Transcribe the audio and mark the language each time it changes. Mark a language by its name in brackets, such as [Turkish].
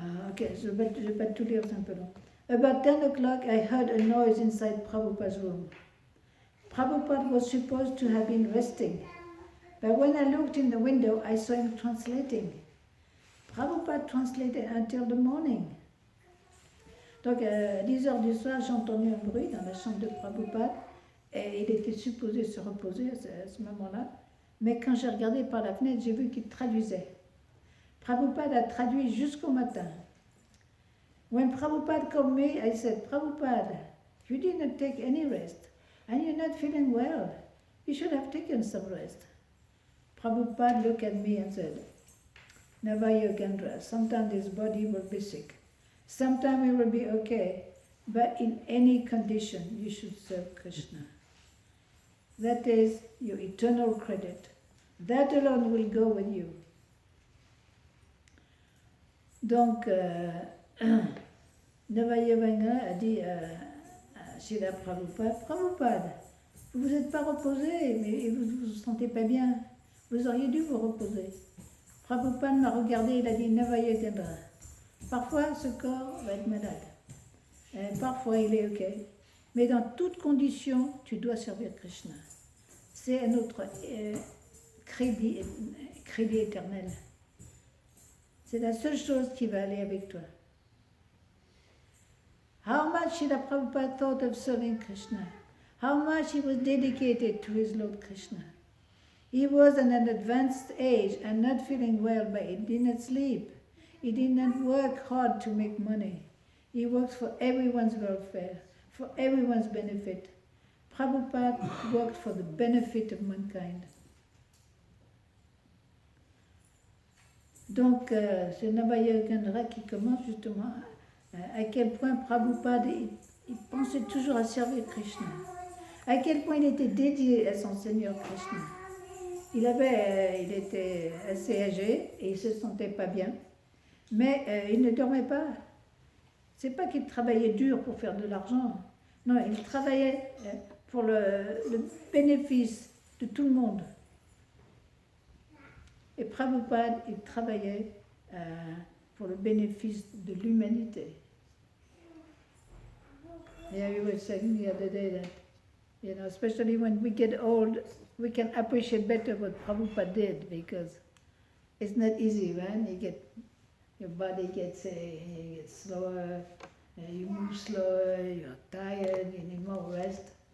[French] Okay, je vais pas tout lire, c'est un peu long. [English] About 10 o'clock, I heard a noise inside Prabhupada's room. Prabhupada was supposed to have been resting, but when I looked in the window, I saw him translating. Prabhupada translated until the morning. [French] Donc, à 10 heures du soir, j'ai entendu un bruit dans la chambre de Prabhupada, et il était supposé se reposer à ce moment-là. Mais quand j'ai regardé par la fenêtre, j'ai vu qu'il traduisait. Prabhupada a traduit jusqu'au matin. [English] When Prabhupada called me, I said, Prabhupada, you didn't take any rest, and you're not feeling well. You should have taken some rest. Prabhupada looked at me and said, Never you can rest. Sometimes this body will be sick. Sometimes it will be okay. But in any condition, you should serve Krishna. That is your eternal credit. That alone will go with you. [French] Donc, Navayavanga a dit à Srila Prabhupada, Prabhupada, vous vous êtes pas reposé, mais vous ne vous sentez pas bien. Vous auriez dû vous reposer. Prabhupada m'a regardé, il a dit, Navayavanga. Parfois, ce corps va être malade. Parfois, il est OK. Mais dans toutes conditions, tu dois servir Krishna. C'est un autre crédit éternel. C'est la seule chose qui va aller avec toi. [English] How much Srila Prabhupada thought of serving Krishna. How much he was dedicated to his Lord Krishna. He was at an advanced age and not feeling well, but he did not sleep. He did not work hard to make money. He worked for everyone's welfare, for everyone's benefit. Prabhupada worked for the benefit of mankind. [French] Donc, c'est Navayagandra qui commence justement à quel point Prabhupada, il pensait toujours à servir Krishna. À quel point il était dédié à son Seigneur Krishna. Il était assez âgé et il ne se sentait pas bien. Mais il ne dormait pas. C'est pas qu'il travaillait dur pour faire de l'argent. Non, il travaillait pour le bénéfice de tout le monde. Et Prabhupada, il travaillait pour le bénéfice de l'humanité. [English] Yeah, we were saying the other day that, you know, especially when we get old, we can appreciate better what Prabhupada did, because it's not easy, right? Your body gets slower, you move slower, you're tired, you need more rest.